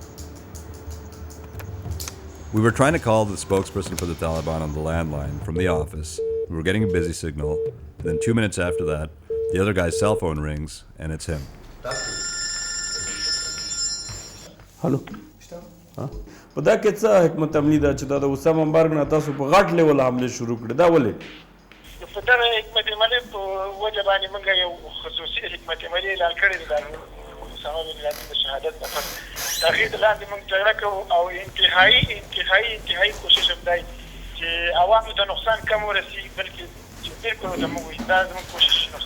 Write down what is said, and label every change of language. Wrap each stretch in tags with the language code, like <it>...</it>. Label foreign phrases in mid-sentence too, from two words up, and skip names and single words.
<en>We were trying to call the spokesperson for the Taliban on the landline from the office. We were getting a busy signal, and then 2 minutes after that, the other guy's cell phone rings, and it's him. Hello.</en> <ps>پدا کې څه حکمت عملی ده چې دا د اسامه مرګ نه تاسو په غټ لیول حمله شروع کړې دا ولې په دغه حکمت عملی په وجه باندې موږ یو خصوصي حکمت عملی اعلان کړی دی د اسامه بن لادن د شهادت لپاره د هغې د لاندې موږ جګړه کوو او انتهایي کوشش هم دی چې عوامو ته نقصان کم ورسي بلکې چې بالکل ورته موږ وایي دا زموږ کوشش نه</ps>